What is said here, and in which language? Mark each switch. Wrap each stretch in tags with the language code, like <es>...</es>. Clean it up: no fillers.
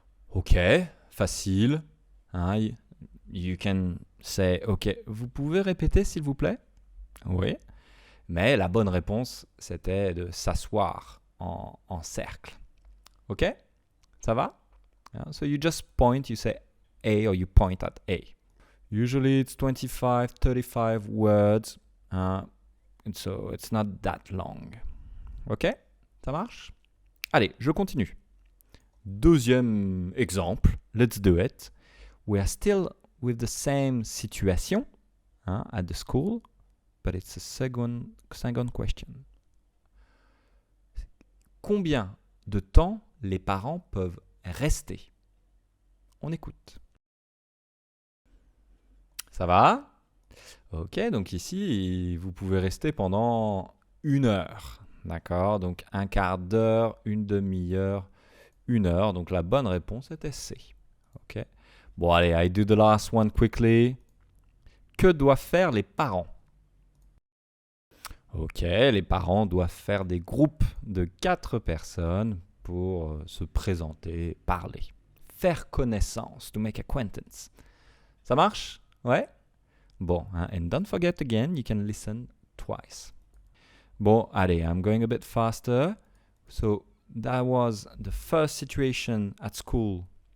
<fr>OK, facile.</fr> <en>You can say,</en> <fr>OK, vous pouvez répéter s'il vous plaît? Oui. Mais la bonne réponse, c'était de s'asseoir en cercle. OK? Ça va?</fr> <en>So you just point, you say A or you point at A. Usually it's 25, 35 words. So it's not that long. OK?</en> <fr>Ça marche? Allez, je continue. Deuxième exemple.</fr> <en>Let's do it. We are still with the same situation at the school, but it's a second question.</en> <fr>Combien de temps les parents peuvent rester? On écoute. Ça va? Ok, donc ici, vous pouvez rester pendant 1 heure. D'accord? Donc 1/4 d'heure, 1 demi-heure, 1 heure. Donc la bonne réponse était C. Ok? Bon, allez,</fr> <en>I do the last one quickly.</en> <fr>Que doivent faire les parents? Ok, les parents doivent faire des groupes de 4 personnes pour se présenter, parler. Faire connaissance,</fr> <en>to make acquaintance.</en> <fr>Ça marche? Ouais?</fr> <en>Bon, and don't forget again, you can listen twice.</en> <fr>Bon, allez,</fr> <en>I'm going a bit faster. So, that was the first situation at school.</en>